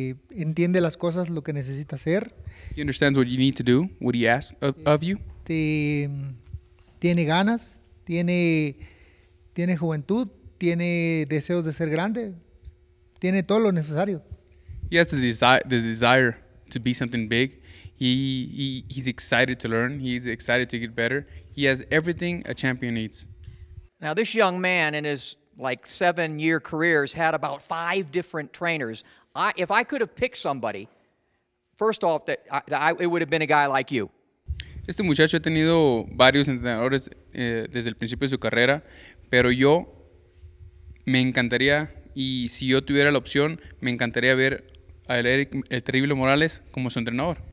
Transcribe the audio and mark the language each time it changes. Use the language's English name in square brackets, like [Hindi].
[Spanish] Entiende las cosas, lo que necesita hacer. [English] He understands what you need to do, what he asks of you. [Spanish] Tiene ganas, tiene juventud, tiene deseos de ser grande, tiene todo lo necesario. [English] He has the desire to be something big. He's excited to learn. He's excited to get better. He has everything a champion needs. Now, this young man in his 7-year career has had about 5 different trainers. If I could have picked somebody, first off, it would have been a guy like you. [Spanish] Este muchacho ha tenido varios entrenadores desde el principio de su carrera, pero yo me encantaría, y si yo tuviera la opción, me encantaría ver a Erik el Terrible Morales como su entrenador.